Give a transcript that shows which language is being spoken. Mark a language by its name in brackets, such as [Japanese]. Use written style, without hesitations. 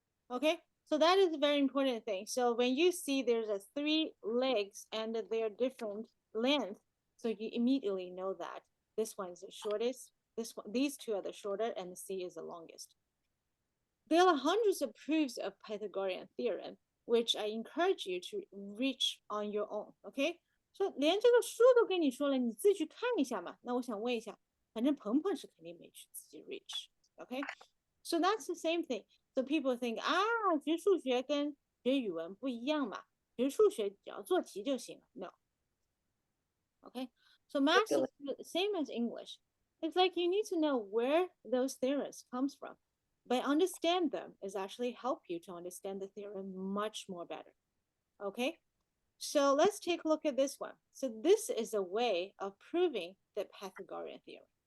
[English] Okay, so that is a very important thing. So when you see there's a 3 legs and they're different length, so you immediately know that this one is the shortest, these two are the shorter, and the C is the longest. There are hundreds of proofs of Pythagorean theorem, which I encourage you to reach on your own. [Chinese] Okay, 说连这个书都跟你说了，你自己去看一下嘛。那我想问一下，反正鹏鹏是肯定没去自己 reach。 [English] Okay, so that's the same thing. So people think [Chinese] 啊，学数学跟学语文不一样嘛，学数学只要做题就行了。 [English] No. Okay, so math is the same as English. It's like you need to know where those theorems comes from. But understand them is actually help you to understand the theorem much more better. Okay, so let's take a look at this one. So this is a way of proving the Pythagorean theorem.